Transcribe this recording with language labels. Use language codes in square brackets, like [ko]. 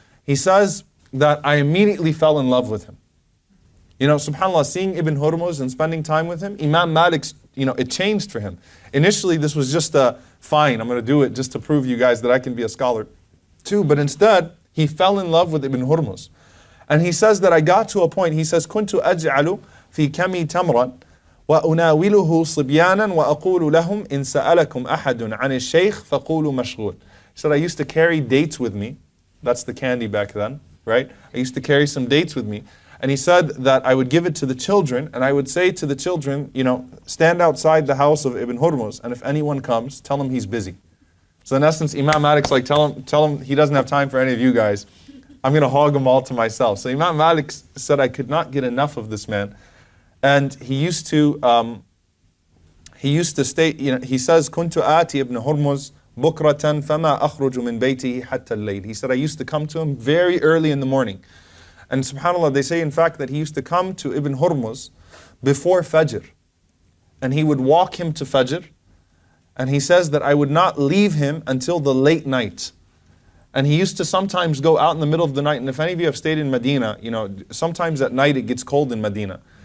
[en] He says that I immediately fell in love with him. SubhanAllah, seeing Ibn Hurmuz and spending time with him, Imam Malik's, it changed for him. Initially, this was just fine, I'm going to do it just to prove you guys that I can be a scholar too. But instead, he fell in love with Ibn Hurmuz. And he says that I got to a point, he says, [ar] كنت أجعل في كمي تمرا وأناوله صبيانا وأقول لهم إن سألكم أحد عن الشيخ فقولوا مشغول. [en] He said, I used to carry dates with me. That's the candy back then, right? I used to carry some dates with me. And he said that I would give it to the children, and I would say to the children, stand outside the house of Ibn Hurmuz, and if anyone comes, tell him he's busy. So in essence, Imam Malik's like, tell him he doesn't have time for any of you guys. I'm going to hog them all to myself. So Imam Malik said, I could not get enough of this man. And he used to state, he says, [ar] كنت آتي ابن هرمز بكرة فما أخرج من بيته حتى الليل. [en] He said, I used to come to him very early in the morning. And subhanAllah, they say in fact that he used to come to Ibn Hurmuz before Fajr. And he would walk him to Fajr. And he says that I would not leave him until the late night. And he used to sometimes go out in the middle of the night. And if any of you have stayed in Medina, sometimes at night it gets cold in Medina.